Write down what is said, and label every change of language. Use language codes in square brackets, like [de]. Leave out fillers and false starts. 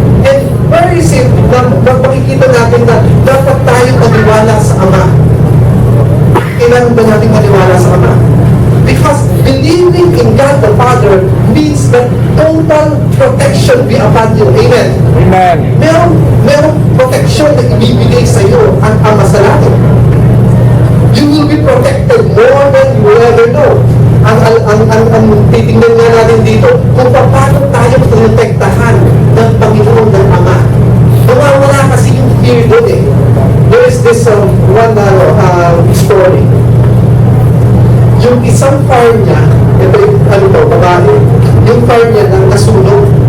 [en] And where is it [tl] na makikita natin na dapat tayong maniwala sa Ama? Kailangan ba natin maniwala sa Ama? [en] Because believing in God the Father means that total protection be upon you. Amen. Amen. [tl] Merong protection na ibibigay sa iyo ang Ama sa langit. [en] You will be protected more than you ever know. [tl] Ang titingnan nga natin dito kung paano tayo protektahan ng Panginoon ng Ama. Nawawala kasi yung fear doon eh. [en] There is this one story. [tl] Yung isang farm niya, ito yung babae, yung farm niya nang nasunog.